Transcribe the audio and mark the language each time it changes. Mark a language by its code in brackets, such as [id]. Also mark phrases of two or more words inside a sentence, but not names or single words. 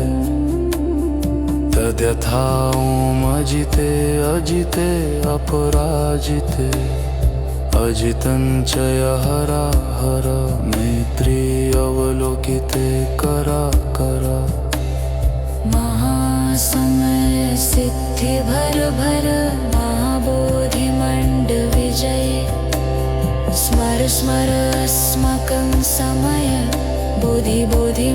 [sa] तद्यथा ओमजिते अजिते अपराजिते अजितं च हरा हरा मैत्री अवलोकिते करा करा महासमय सिद्धि भर भर महाबोधि मंड विजय स्मर स्मर अस्माकं समय बोधि बोधि